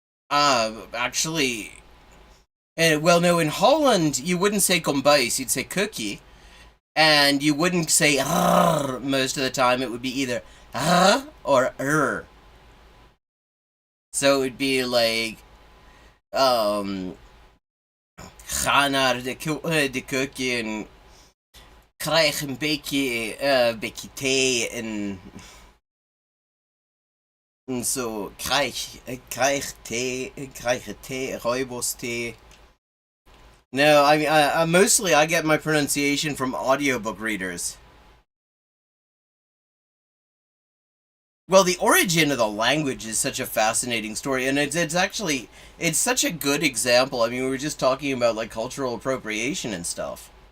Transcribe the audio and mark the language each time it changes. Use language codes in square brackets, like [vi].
[en] actually... well, no, in Holland, you wouldn't say kombuis, you'd say cookie. And you wouldn't say "rrr" most of the time. It would be either or "er." So it would be like, [nl] ga naar de keuken en krijg een beetje thee en zo krijg thee, rooibos thee. [en] No, I mean, mostly I get my pronunciation from audiobook readers. Well, the origin of the language is such a fascinating story, and it's such a good example. I mean, we were just talking about like cultural appropriation and stuff.